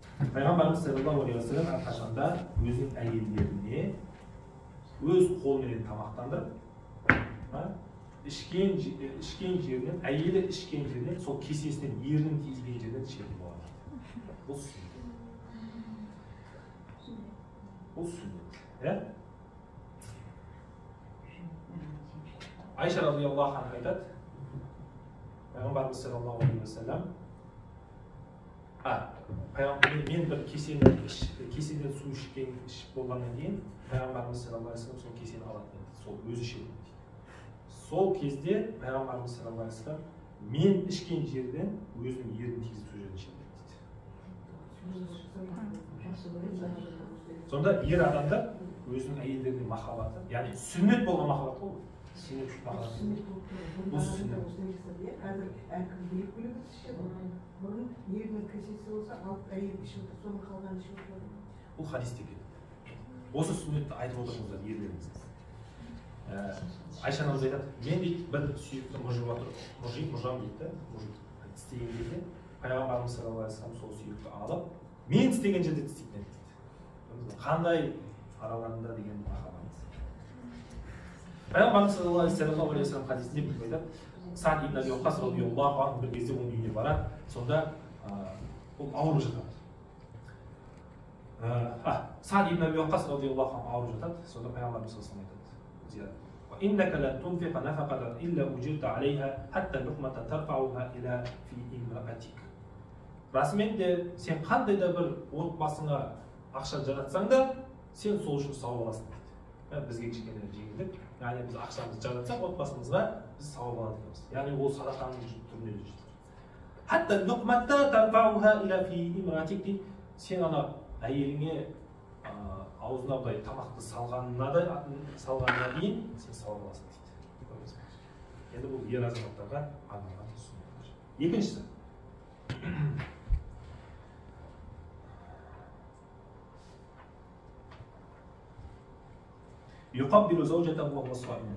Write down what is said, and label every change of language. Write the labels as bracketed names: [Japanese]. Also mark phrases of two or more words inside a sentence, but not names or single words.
[Kazakh] Пайғамбарымыз [Arabic] صلى الله عليه وسلم [Kazakh] әрқашанда өзінің әйелдеріне өз қолымен тамақтандырып, ішкен жерінен, әйелі ішкен жерінен, сол кесесінен ернін тигізген жерден ішетін болады. Бұл сүннет. Бұл сүннет. Айша [Arabic] رضي الله عنها [Kazakh] айтады, пайғамбарымыз [Arabic] صلى الله عليه وسلم, [Kazakh] мен бір кеседен су ішіп болғаннан кейін пайғамбарымыз [Arabic] صلى الله عليه وسلم [Kazakh] сол кесені алатын еді, сол өзі ішетін еді. Сол кезде пайғамбарымыз [Arabic] صلى الله عليه وسلم [Kazakh] мен ішкен жерден өзінің ернін тигізіп сол жерден ішетін дейді. Сонда ер адамдар өзінің әйелдеріне махаббаты, яғни сүннет болған махаббат ғой. Сүннет махаббат. Бұл сүннет. Қазір әркім бөлек ішеді. Бұрын ерінің кесесі болса, алып әйел ішіп отыр, соның қалғанын ішіп отыр. Бұл хадисте келеді. Осы сүннетті айтып отырыңыздар ерлеріңіз. Айша анамыз айтады, мен дейді бір сүйікті мұжам дейді, істеген кезде пайғамбарымыз [Arabic] صلى الله عليه وسلم [Kazakh] сол сүйікті алып, мен істеген жерде істейтін еді дейді. Қандай араларында деген махаббат. Пайғамбарымыз [Arabic] صلى الله عليه وسلم [Kazakh] хадисінде бүйтіп айтады, Саад ибн Аби Вақас [Arabic] رضي الله عنه [Kazakh] бір кезде оның үйіне барады, сонда ол ауырып жатады. Саад ибн Аби Вақас [Arabic] رضي الله عنه [Kazakh] ауырып жатады, сонда пайғамбарымыз [Arabic] صلى الله عليه وسلم [Kazakh] айтады, [Arabic] إنك لن تنفق نفقة إلا أجرت عليها حتى لقمة ترفعها إلى في امرأتك. [Kazakh] Расымен де сен қандай да бір отбасыңа ақша жаратсаң да, сен сол үшін сауап аласың дейді. Бізге кішкене жеңілдік. Яғни біз ақшамызды жаратсақ отбасымызға біз сауап алады екенбіз. Яғни ол садақаның түріне жетеді. [Arabic] حتى اللقمة ترفعها إلى في امرأتك дейді. [Kazakh] Сен ана әйеліңе аузына бұлай тамақты салғанына дейін сен сауап аласың дейді. Енді бұл ер азаматтарға арналған сүннет. [Arabic] Екіншісі. يقبل زوجته وهو صائم.